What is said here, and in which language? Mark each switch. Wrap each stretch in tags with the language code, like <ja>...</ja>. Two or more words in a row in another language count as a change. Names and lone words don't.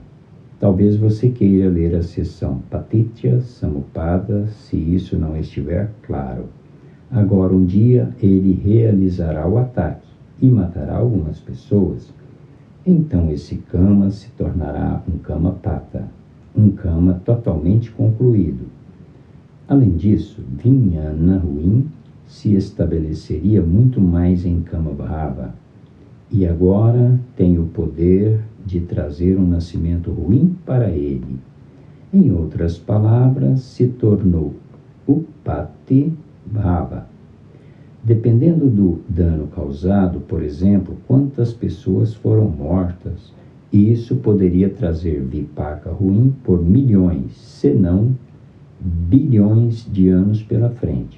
<pt>Talvez você queira ler a seção</pt> <pi>Patitya Samuppada,</pi> <pt>se isso não estiver claro. Agora, um dia, ele realizará o ataque e matará algumas pessoas. Então, esse kama se tornará um</pt> <pi>kama pata,</pi> <pt>um kama totalmente concluído. Além disso, Vijnana ruim se estabeleceria muito mais em</pt> <pi>kama bhava,</pi> <pt>e agora tem o poder de trazer um nascimento ruim para ele. Em outras palavras, se tornou</pt> <pi>Upati Bhava.</pi> <pt>Dependendo do dano causado, por exemplo, quantas pessoas foram mortas, isso poderia trazer vipaka ruim por milhões, se não bilhões de anos pela frente.</pt>